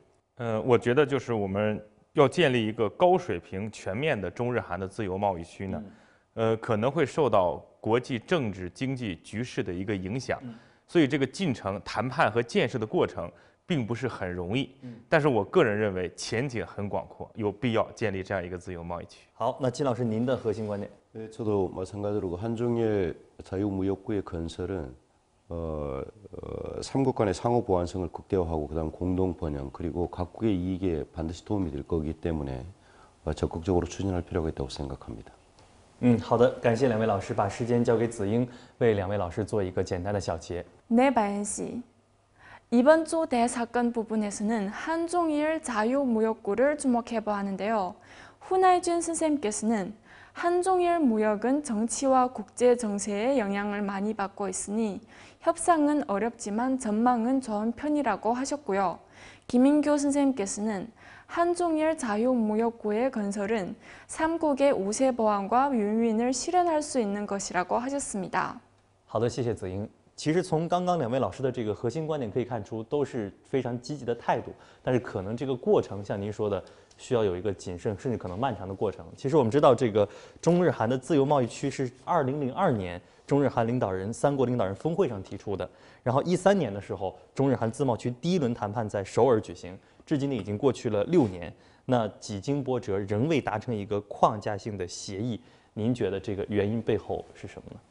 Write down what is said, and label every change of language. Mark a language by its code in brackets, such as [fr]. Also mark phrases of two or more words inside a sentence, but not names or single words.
[zh] 我觉得就是我们要建立一个高水平、全面的中日韩的自由贸易区呢，可能会受到国际政治经济局势的一个影响，所以这个进程、谈判和建设的过程并不是很容易。但是我个人认为前景很广阔，有必要建立这样一个自由贸易区。好，那金老师您的核心观点？ [ko] 네, 저도 마찬가지로 한중일 자유무역구의 건설은 삼국 간의 상호 보완성을 극대화하고 그다음 공동 번영 그리고 각국의 이익에 반드시 도움이 될 거기 때문에 적극적으로 추진할 필요가 있다고 생각합니다. [zh] 好的，感谢两位老师，把时间交给子英，为两位老师做一个简单的小结。 [ko] 네, 바연 씨. 이번 주 대사건 부분에서는 한중일 자유무역구를 주목해봐야 하는데요. 후나이준 선생님께서는 한중일 무역은 정치와 국제 정세에 영향을 많이 받고 있으니 협상은 어렵지만 전망은 좋은 편이라고 하셨고요. 김인교 선생님께서는 한중일 자유무역구의 건설은 삼국의 우세 보완과 윈윈을 실현할 수 있는 것이라고 하셨습니다. [zh] 好的，谢谢子英。其实从刚刚两位老师的这个核心观点可以看出，都是非常积极的态度，但是可能这个过程像您说的，需要有一个谨慎甚至可能漫长的过程。其实我们知道，这个中日韩的自由贸易区是2002年中日韩三国领导人峰会上提出的，然后13年的时候，中日韩自贸区第1轮谈判在首尔举行，至今呢已经过去了6年，那几经波折仍未达成一个框架性的协议，您觉得这个原因背后是什么呢？